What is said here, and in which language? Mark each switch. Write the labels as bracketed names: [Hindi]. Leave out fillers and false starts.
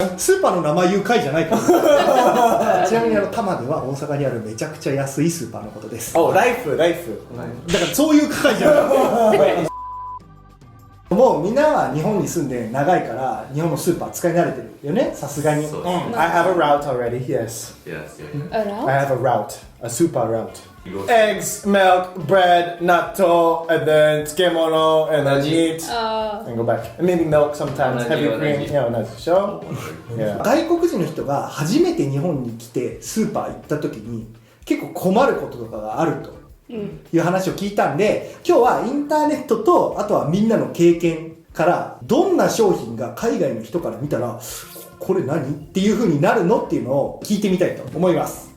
[Japanese] スーパーの名前言う回じゃないからちなみに玉では大阪にあるめちゃくちゃ安いスーパーのことです。 Oh, ライフ。だからそういう回じゃないもうみんなは日本に住んで長いから日本のスーパー使い慣れてるよね、さすがに。そうですね。 [English] I have a route already, yes. Yes, yeah. I have a route, a super route. Eggs, milk, bread, natto, and then tsukemono, and then meat, and go back. And maybe milk sometimes, heavy cream, yeah, nice show. Yeah. [Japanese] 外国人の人が初めて日本に来てスーパー行った時に結構困ることとかがあるという話を聞いたんで、今日はインターネットとあとはみんなの経験からどんな商品が海外の人から見たらこれ何っていう風になるのっていうのを聞いてみたいと思います。